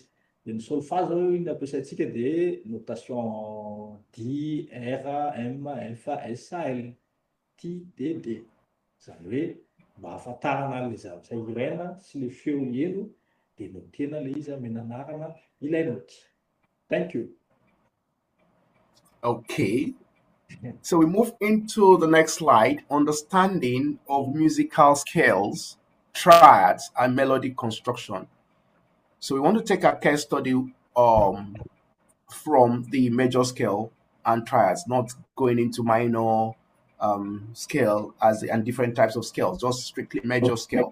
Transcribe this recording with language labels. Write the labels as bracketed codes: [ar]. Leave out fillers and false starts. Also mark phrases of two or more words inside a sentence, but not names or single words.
[mg] Dia ny solfa zao iny ampiasaintsika dia notation D, R, M, F, S, L. T, D, D. Izany hoe mba hahafantarana an'ilay zavatra ilaina sy ilay feo elo dia notena ilay izy amin'ny anarana ilay noty. [en] Thank you. Okay. So we move into the next slide, understanding of musical scales, triads, and melodic construction. So we want to take a case study from the major scale and triads, not going into minor scale and different types of scales, just strictly major scale.